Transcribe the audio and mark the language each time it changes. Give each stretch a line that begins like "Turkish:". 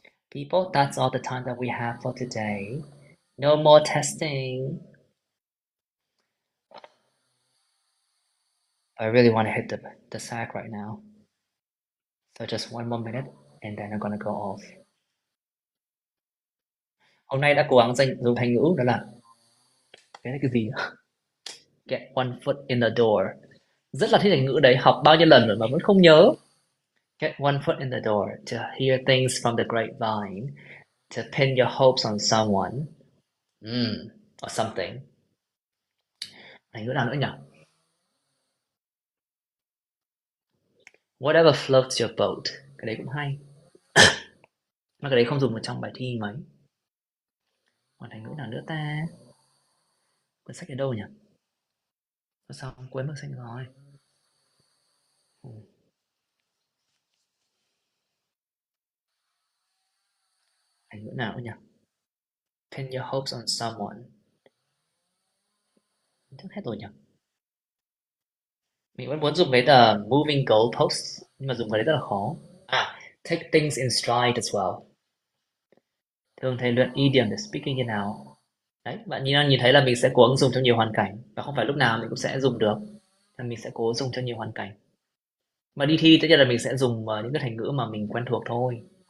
English: People, that's all the time that we have for today. No more testing. I really want to hit the sack right now. So just one more minute and then I'm gonna go off.
Vietnamese: Hôm nay đã cố gắng dùng thành ngữ đó là cái gì?
English: Get one foot in the door.
Vietnamese: Rất là thích thành ngữ đấy, học bao nhiêu lần rồi mà vẫn không nhớ.
English: Get one foot in the door, to hear things from the grapevine, to pin your hopes on someone, or something.
Vietnamese: Thành ngữ nào nữa nhỉ?
English: Whatever floats your boat.
Vietnamese: Cái đấy cũng hay. Mà cái đấy không dùng ở trong bài thi mấy. Còn thành ngữ nào nữa ta? Cuốn sách ở đâu nhỉ? Sao không quên mất sách rồi? Thành ngữ nào nữa nhỉ?
English: Pin your hopes on someone.
Vietnamese: Chắc hết rồi nhỉ? Mình vẫn muốn dùng cái từ moving goalposts, nhưng mà dùng cái đấy rất là khó.
English: Take things in stride as well.
Vietnamese: Thường thầy luyện idiom để speaking như nào? Đấy, bạn nhìn thấy là mình sẽ cố gắng dùng trong nhiều hoàn cảnh, và không phải lúc nào mình cũng sẽ dùng được. Nên mình sẽ cố dùng cho nhiều hoàn cảnh. Mà đi thi tất nhiên là mình sẽ dùng những cái thành ngữ mà mình quen thuộc thôi.